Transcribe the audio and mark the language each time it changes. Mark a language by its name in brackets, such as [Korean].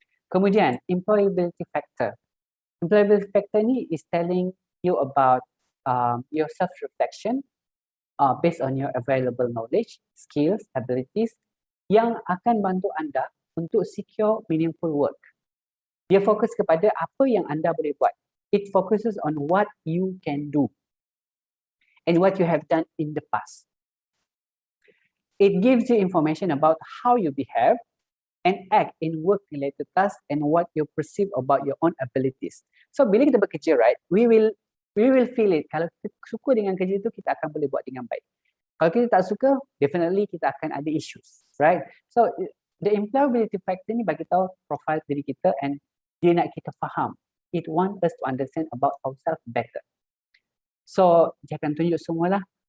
[English] Kemudian employability factor. Employability factor ni is telling you about your self-reflection based on your available knowledge, skills, abilities [Malay] yang akan bantu anda untuk [English] secure meaningful work. [Malay] Dia fokus kepada apa yang anda boleh buat. [English] It focuses on what you can do and what you have done in the past. It gives you information about how you behave and act in work-related tasks and what you perceive about your own abilities. [Malay] So bila kita bekerja, right, [English] we will feel it. [Malay] Kalau kita suka dengan kerja itu, kita akan boleh buat dengan baik. Kalau kita tak suka, definitely kita akan ada issues, right? So the employability factor ni bagi tahu profile diri kita and dia nak kita faham. [English] It wants us to understand about ourselves better. [Malay] So dia akan tunjuk semualah.